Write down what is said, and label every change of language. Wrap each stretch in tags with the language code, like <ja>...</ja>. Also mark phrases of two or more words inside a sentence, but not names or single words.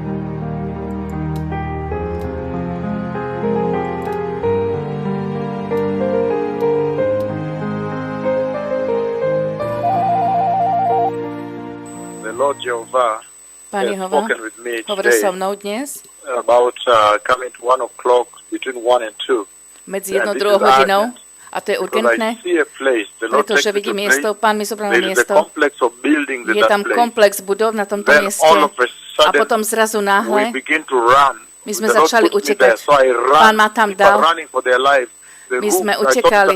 <en>The Lord Jehovah</en> <sk>Pán Jehova hovoril so mnou dnes</sk> <en>about coming to 1 o'clock between 1 and 2.</en> <sk>medzi 1 a 2 hodinou. A to je urgentné, pretože vidím miesto, Pán mi zobral miesto. Je tam komplex budov na tomto mieste. A potom zrazu náhle my sme začali utekať. Pán ma tam dal. My sme utekali.</sk>